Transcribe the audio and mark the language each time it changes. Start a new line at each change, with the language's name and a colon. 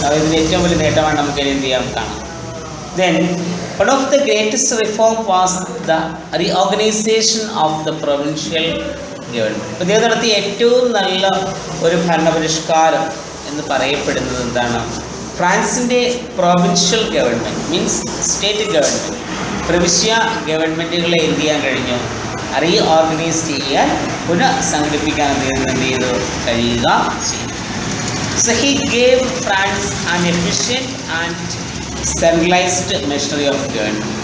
Malayalam: അതായത് ഏറ്റവും വലിയ നേട്ടമാണ് നമുക്ക് എന്ത് ചെയ്യാം കാണാം.
English: Then one of the greatest reform was the reorganization of the provincial government.
Malayalam: അദ്ദേഹം നടത്തിയ ഏറ്റവും നല്ല ഒരു ഭരണപരിഷ്കാരം എന്ന് പറയപ്പെടുന്നത് എന്താണ്, ഫ്രാൻസിൻ്റെ
English: provincial government means state government,
Malayalam: പ്രവിശ്യ ഗവൺമെൻറ്റുകളെ എന്ത് ചെയ്യാൻ കഴിഞ്ഞു, റീഓർഗനൈസ് ചെയ്യാൻ, പുനഃസംഘടിപ്പിക്കാൻ അദ്ദേഹം എന്ത് ചെയ്തു, കഴിയുക ചെയ്തു.
English: So he gave France an efficient and centralized machinery of government.